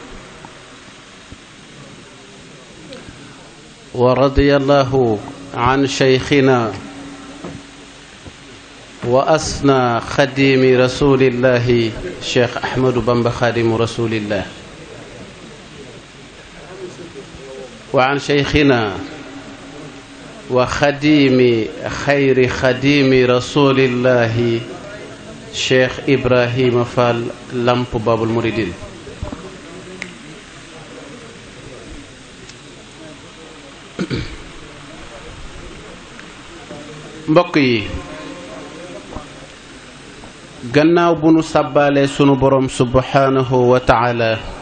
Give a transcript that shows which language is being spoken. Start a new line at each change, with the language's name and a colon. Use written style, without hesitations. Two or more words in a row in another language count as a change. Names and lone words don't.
Arabic: ورضي الله عن شيخنا وأسنى خديم رسول الله شيخ أحمد بن خادم رسول الله، وعن شيخنا وخديم خير خديم رسول الله شيخ إبراهيم فال لامب باب المريدين.
Wolof: mbokk yi, gannaaw bu nu sàbbaale sunu borom
Arabic: سبحانه وتعالى,